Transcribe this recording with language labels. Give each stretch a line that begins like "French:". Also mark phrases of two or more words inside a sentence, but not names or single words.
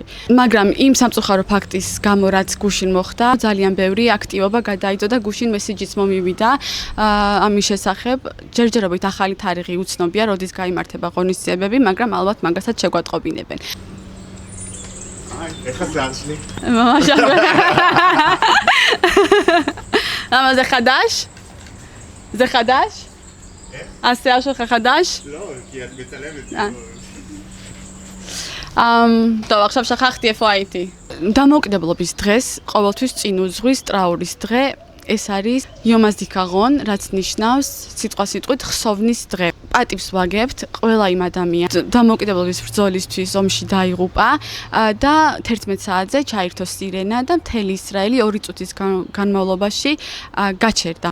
Georgian: მაგრამ იმ სამწუხარო ფაქტის გამო, რაც გუშინ მოხდა, ძალიან ბევრი აქტივობა გადაიდო და გუშინ მესიჯიც მომივიდა ამის შესახებ. ჯერჯერობით ახალი თარიღი უცნობია, როდის გაიმართება ღონისძიებები, მაგრამ ალბათ მაგასაც შეგვატყობინებენ. ეხლა ზარშლი.
Hebrew: למה זה חדש? זה חדש? השיער שלך חדש? לא, כי את מצלמת. טוב, עכשיו שכחתי איפה הייתי.
Georgian: დამოუკიდებლობის დღეს ყოველთვის წინ უძღვის ტრაურის დღე. ეს არის Yom HaZikaron, რაც ნიშნავს სიტყვასიტყვით ხსოვნის დღე. პატივს ვაგებთ ყველა იმ ადამიანს დამოუკიდებლობის ბრძოლისთვის ომში დაიღუპა და 11 საათზე ჩაირთო სირენა და მთელი ისრაელი 2 წუთის განმავლობაში გაჩერდა.